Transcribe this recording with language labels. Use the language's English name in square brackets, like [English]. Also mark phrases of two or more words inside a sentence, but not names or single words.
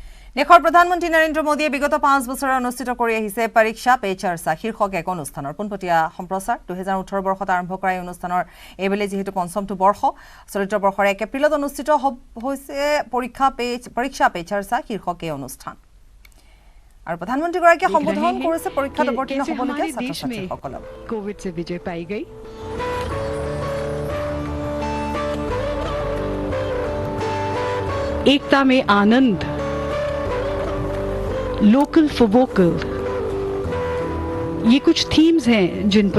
[Assamese] দেশৰ প্ৰধানমন্ত্ৰী নৰেন্দ্ৰ মোদীয়ে বিগত 5 বছৰে অনুষ্ঠিত কৰি আহিছে পৰীক্ষা পে চৰ্চা শীৰ্ষক এক অনুষ্ঠানৰ পোনপটীয়া সম্প্ৰচাৰ 2018 বৰ্ষত আৰম্ভ কৰা এই অনুষ্ঠানৰ এইবেলে যেহেতু পঞ্চমটো বৰ্ষ চলিত বৰ্ষৰ 1 এপ্ৰিলত অনুষ্ঠিত হৈছে পৰীক্ষা পে চৰ্চা শীৰ্ষক এই অনুষ্ঠান আৰু প্ৰধানমন্ত্ৰীগৰাকীয়ে সম্বোধন কৰিছে পৰীক্ষাত অৱতীৰ্ণ হ'বলগীয়া ছাত্ৰ-ছাত্ৰীসকলক [Hindi] कोविड से विजय पाई गई। एकता में आनंद, [English] local for vocal, [Hindi] ये कुछ थीम्स हैं जिन पर